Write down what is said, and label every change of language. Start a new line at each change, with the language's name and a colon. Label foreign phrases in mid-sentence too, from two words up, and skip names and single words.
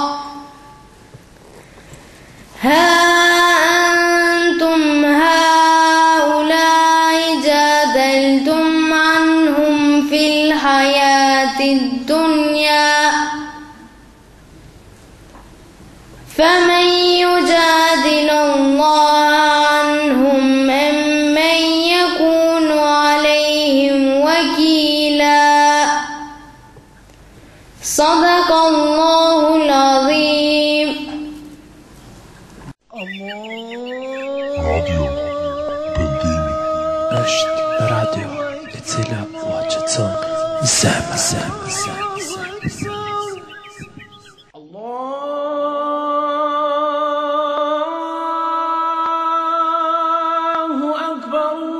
Arabic: ها أنتم هؤلاء جادلتم عنهم في الحياة الدنيا فمن يجادل الله عنهم أم من يكون عليهم وكيلا. صدق الله العظيم.
Albanian: Radio Pendimi është radio e cila ua qëtëson zemër.
Arabic: الله أكبر,